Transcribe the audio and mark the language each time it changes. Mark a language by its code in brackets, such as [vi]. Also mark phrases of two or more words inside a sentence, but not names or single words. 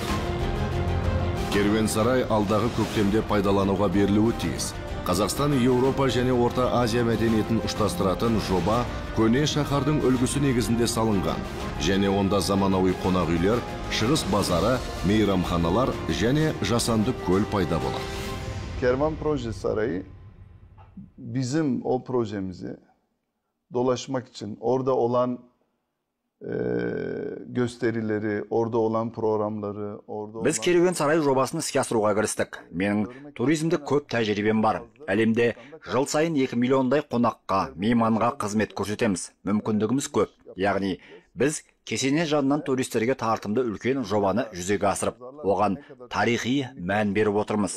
[kk] Керуен сарай алдағы көктемде пайдалануға берілуі тиіс. Қазақстан, Еуропа және Орта Азия мәдениетін ұштастыратын жоба көне шаһардың үлгісі негізінде салынған. Және онда заманауи қонақ үйлер, шығыс базары, мейрамханалар және жасанды көл пайда болады. [tr] Kervan Proje Sarayı bizim o projemizi dolaşmak için orada olan gösterileri, orada olan programları, orada [kk] Біз керуен сарай жобасын іске асыруға кірістік. Менің туризмде көп тәжірибем бар. Әлемде жыл сайын 2 миллиондай қонаққа, мейманға қызмет көрсетеміз. Мүмкіндігіміз көп. Яғни біз кесене жанынан туристерге тартымды үлкен жобаны жүзеге асырып, оған тарихи мән беріп отырмыз.